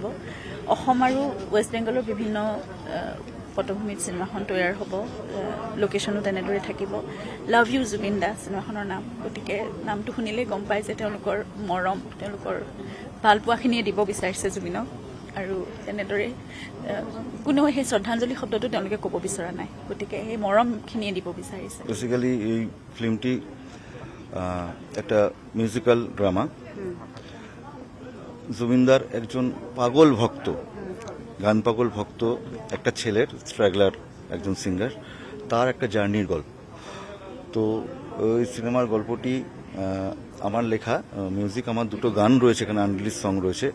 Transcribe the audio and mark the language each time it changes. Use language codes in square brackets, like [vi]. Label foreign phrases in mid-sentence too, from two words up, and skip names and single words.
[as] অসম আৰু ৱেষ্ট বেংগলৰ বিভিন্ন পটভূমিত চিনেমাখন তৈয়াৰ হ'ব, লোকেশ্যনো তেনেদৰে থাকিব। লাভ ইউ জুবিন দা চিনেমাখনৰ নাম, গতিকে নামটো শুনিলেই গম পায় যে তেওঁলোকৰ মৰম, তেওঁলোকৰ ভালপোৱাখিনিয়ে দিব বিচাৰিছে জুবিনক। আৰু তেনেদৰে কোনেও সেই শ্ৰদ্ধাঞ্জলি শব্দটো তেওঁলোকে ক'ব বিচৰা নাই, গতিকে সেই মৰমখিনিয়ে দিব বিচাৰিছে। [bn] বেসিক্যালি এই ফিল্মটি একটা [en] musical drama. [bn] জুবিনদার একজন পাগল ভক্ত, গান পাগল ভক্ত একটা ছেলের, স্ট্রাগলার একজন সিঙ্গার, তার একটা জার্নির গল্প। তো ওই সিনেমার গল্পটি আমার লেখা, মিউজিক আমার দুটো গান রয়েছে এখানে, [en] unreleased song [bn] রয়েছে।